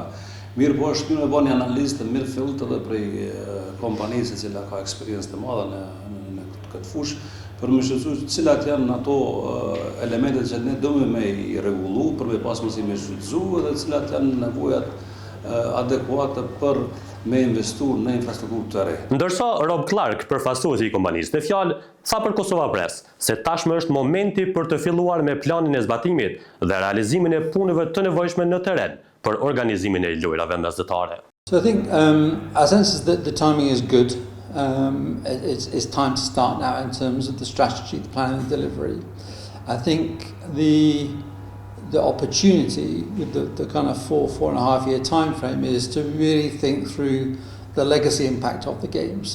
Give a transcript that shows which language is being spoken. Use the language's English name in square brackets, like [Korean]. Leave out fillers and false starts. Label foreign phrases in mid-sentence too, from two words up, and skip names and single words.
[Albanian] Mirë po është mirë me bëni analizë të mirë fillt edhe prej kompanisë e cila ka eksperiencë të madhe në këtë fushë, për me shqetësuar cilat janë ato elementet që ne duhet me i rregullu për me pas mundësi me shfrytëzu dhe cilat janë nevojat adekuate për me investuar në infrastrukturë të re. Ndërsa Rob Clark, përfaqësuesi i kompanisë në fjalë, tha për Kosova Press se tashmë është momenti për të filluar me planin e zbatimit dhe realizimin e punëve të nevojshme në terren për organizimin e lojrave mesdhetare. [English] So I think our sense is that the timing is good. It's time to start now in terms of the strategy, the planning and delivery. I think the opportunity with the kind of 4.5 year time frame is to really think through the legacy impact of the games.